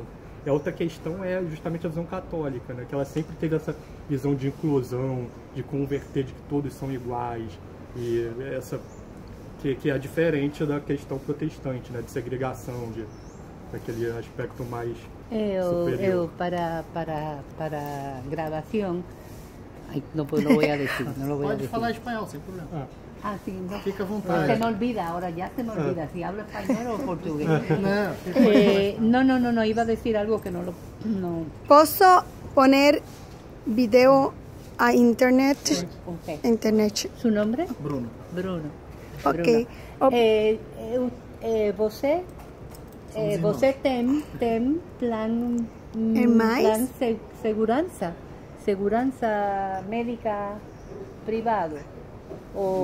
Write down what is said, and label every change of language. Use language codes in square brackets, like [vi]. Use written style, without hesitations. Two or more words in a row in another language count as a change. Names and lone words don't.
[pt] E a outra questão é justamente a visão católica, né? Que ela sempre teve essa visão de inclusão, de converter, de que todos são iguais, e essa que é diferente da questão protestante, né, de segregação, daquele aspecto mais superior. [es] Para grabación, ay, no, pues lo voy a decir, no lo voy a [pt] Pode [es] decir. [pt] falar espanhol, sem problema. [es] Ah, sí, no. [pt] Fica à vontade. [es] Se me olvida, ahora ya se me olvida si hablo español o portugués. [pt] Não, fica [es] No, iba a decir algo que no lo... No. ¿Puedo poner video a internet? Okay. Internet. ¿Su nombre? Bruno. Bruno. Ok. [pt] Você Somos você tem plan mais? plan segurança médica privado? Ou